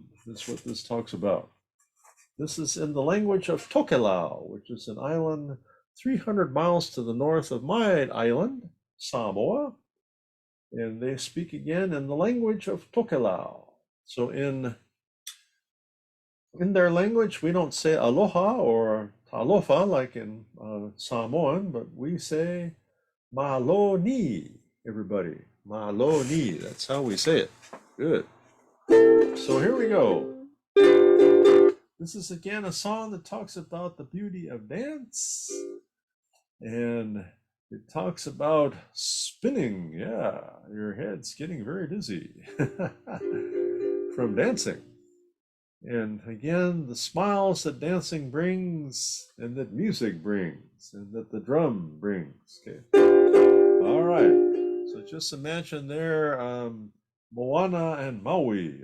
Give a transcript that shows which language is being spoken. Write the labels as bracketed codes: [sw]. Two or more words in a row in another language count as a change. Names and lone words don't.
[en] That's what this talks about. This is in the language of Tokelau, which is an island 300 miles to the north of my island, Samoa. And they speak again in the language of Tokelau. So in their language, we don't say aloha or talofa like in Samoan, but we say [tkl] Malo ni, [en] everybody. [tkl] Malo ni. [en] That's how we say it. Good. So here we go. This is again a song that talks about the beauty of dance. And it talks about spinning. Yeah, your head's getting very dizzy from dancing. And again, the smiles that dancing brings and that music brings and that the drum brings. Okay. All right. So just imagine there, Moana and Maui.